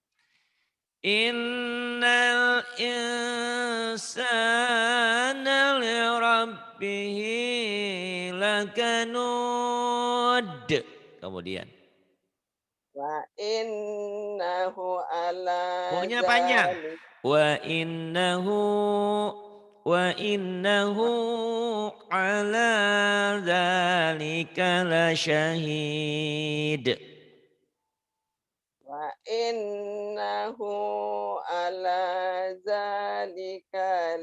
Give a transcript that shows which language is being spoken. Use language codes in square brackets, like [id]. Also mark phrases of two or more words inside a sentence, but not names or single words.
[ar] Innal insana li rabbihi lakanud. [id] Kemudian [ar] Wa innahu ala [id] pokoknya panjang. [ar] Wa innahu ala dzalika lasyahid. Wa innahu innahu ala zalika